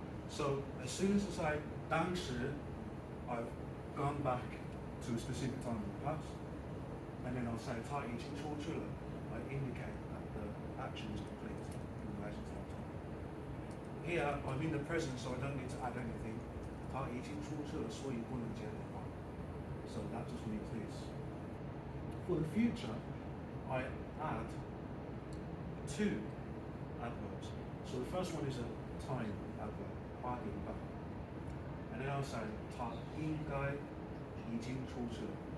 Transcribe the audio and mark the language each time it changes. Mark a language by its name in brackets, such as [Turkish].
[English] So as soon as I say 当时, I've gone back to a specific time in the past, and then I'll say [Chinese] 他已经出去了. [English] I indicate that the action is complete in relation to that time. Here, I'm in the present, so I don't need to add anything. [Chinese] 他已经出去了，所以不能接电话. [English] So that just means this. For the future, I add two adverbs. So the first one is a time adverb, 8点半. And then I'll say [Chinese] 他应该已经出去了.